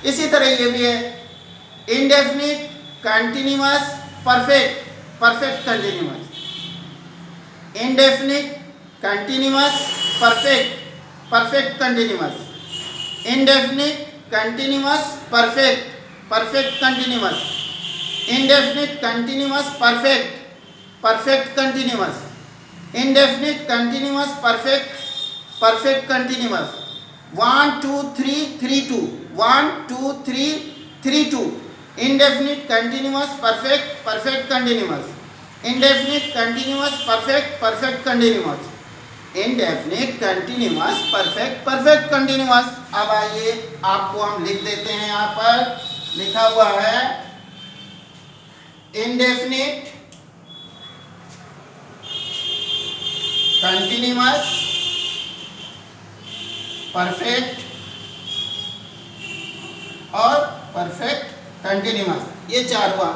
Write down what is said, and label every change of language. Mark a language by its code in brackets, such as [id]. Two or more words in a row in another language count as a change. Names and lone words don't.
[hi] इसी तरह ये भी है [en] indefinite continuous perfect, perfect continuous, indefinite continuous perfect, perfect continuous, indefinite continuous perfect, perfect continuous, indefinite continuous perfect, perfect continuous, indefinite continuous perfect, perfect continuous. 1 2 3 3 2, 1 2 3 3 2। indefinite continuous perfect, perfect continuous, indefinite continuous perfect, perfect continuous, indefinite continuous perfect, perfect continuous। [hi] अब आइए, आपको हम लिख देते हैं। यहाँ पर लिखा हुआ है [en] indefinite continuous perfect [hi] और [en] perfect continuous, [hi] ये 4 हुआ।